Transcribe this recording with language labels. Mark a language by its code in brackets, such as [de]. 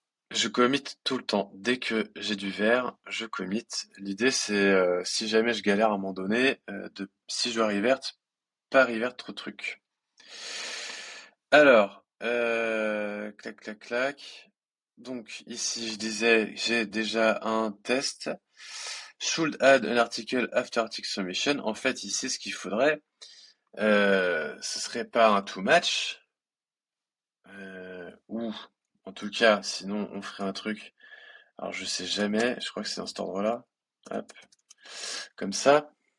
[fr] Je commit tout le temps. Dès que j'ai du vert, je commit. L'idée, c'est, si jamais je galère à un moment donné, si je dois revert, pas revert trop de trucs. Alors, clac, clac, clac. Donc, ici, je disais, j'ai déjà un test. [en] Should add an article after article submission. [fr] En fait, ici, ce qu'il faudrait, ce serait pas un too match, ou, en tout cas, sinon, on ferait un truc. Alors je sais jamais, je crois que c'est dans cet ordre-là. Hop, comme ça.